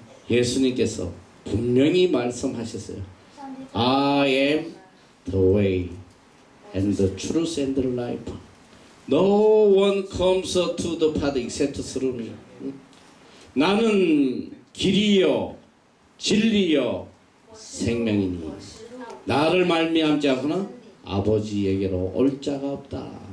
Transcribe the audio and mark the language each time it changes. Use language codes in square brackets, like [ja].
[ko] 예수님께서 분명히 말씀하셨어요. [en] I am the way and the truth and the life. No one comes to the Father except through me. [ko] 나는 길이요 진리요 생명이니 나를 말미암지 않고는 아버지에게로 올 자가 없다.